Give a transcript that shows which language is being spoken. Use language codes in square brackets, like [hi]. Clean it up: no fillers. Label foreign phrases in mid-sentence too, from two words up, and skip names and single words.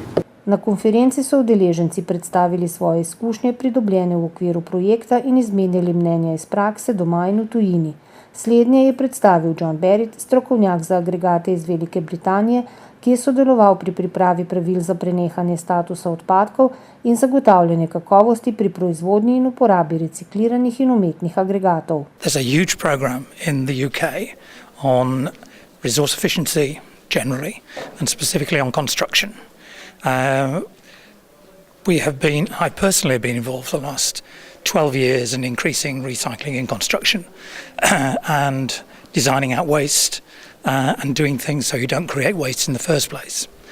[sl] Na konferenci so udeleženci predstavili svoje izkušnje, pridobljene v okviru projekta, in izmenjali mnenja iz prakse doma in v tujini. Slednje je predstavil John Barrett, strokovnjak za agregate iz Velike Britanije, ki je sodeloval pri pripravi pravil za prenehanje statusa odpadkov in zagotavljanje kakovosti pri proizvodnji in uporabi recikliranih in umetnih agregatov. [en] There's a huge program in the UK on resource efficiency generally and specifically on construction. I personally have been involved for the last 12 years in increasing recycling in construction and designing out waste and doing things so you don't create waste in the first place.